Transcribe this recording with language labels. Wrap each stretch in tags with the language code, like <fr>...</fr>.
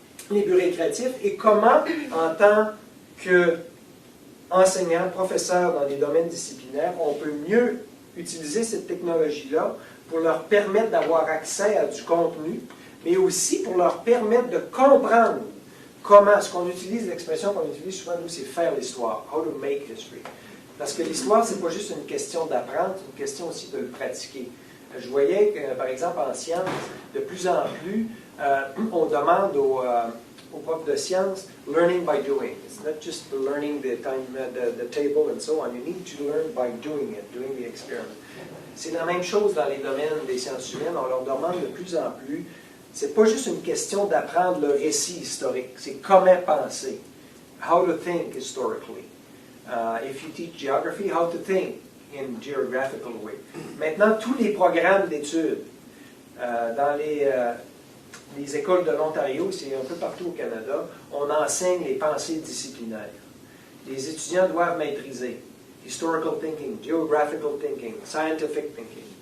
<fr>les buts récréatifs, et comment, en tant qu'enseignant, professeur dans des domaines disciplinaires, on peut mieux utiliser cette technologie-là pour leur permettre d'avoir accès à du contenu, mais aussi pour leur permettre de comprendre comment, ce qu'on utilise, l'expression qu'on utilise souvent, nous, c'est faire l'histoire,</fr> <en>how to make history.</en> <fr>Parce que l'histoire, c'est pas juste une question d'apprendre, c'est une question aussi de le pratiquer. Je voyais que, par exemple, en sciences, de plus en plus, on demande aux profs de sciences,</fr> <en>learning by doing. It's not just learning the table and so on. You need to learn by doing it, doing the experiment.</en> <fr>C'est la même chose dans les domaines des sciences humaines. On leur demande de plus en plus. C'est pas juste une question d'apprendre le récit historique. C'est comment penser.</fr> <en>How to think historically. If you teach geography, how to think in geographical way.</en> <fr>Maintenant, tous les programmes d'études dans les écoles de l'Ontario, c'est un peu partout au Canada, on enseigne les pensées disciplinaires. Les étudiants doivent maîtriser</fr> <en>historical thinking, geographical thinking, scientific thinking.</en>